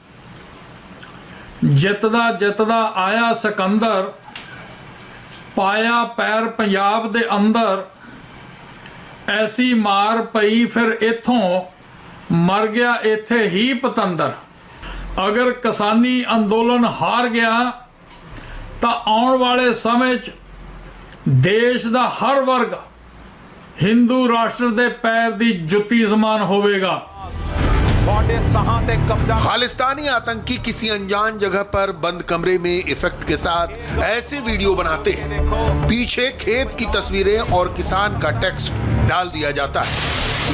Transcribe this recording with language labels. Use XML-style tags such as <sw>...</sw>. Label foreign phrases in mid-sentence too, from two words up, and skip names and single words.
<pa>ਜਿੱਤਦਾ ਜਿੱਤਦਾ ਆਇਆ ਸਿਕੰਦਰ, ਪਾਇਆ ਪੈਰ ਪੰਜਾਬ ਦੇ ਅੰਦਰ। ਐਸੀ ਮਾਰ ਪਈ ਫਿਰ ਇੱਥੋਂ ਮਰ ਗਿਆ ਇੱਥੇ ਹੀ ਪਤੰਦਰ। ਅਗਰ ਕਿਸਾਨੀ ਅੰਦੋਲਨ ਹਾਰ ਗਿਆ ਤਾਂ ਆਉਣ ਵਾਲੇ ਸਮੇਂ 'ਚ ਦੇਸ਼ ਦਾ ਹਰ ਵਰਗ ਹਿੰਦੂ ਰਾਸ਼ਟਰ ਦੇ ਪੈਰ ਦੀ ਜੁੱਤੀ ਸਮਾਨ ਹੋਵੇਗਾ।</pa> <hi>खालिस्तानी आतंकी किसी अनजान जगह पर बंद कमरे में इफेक्ट के साथ ऐसे वीडियो बनाते हैं। पीछे खेत की तस्वीरें और किसान का टेक्स्ट डाल दिया जाता है।</hi>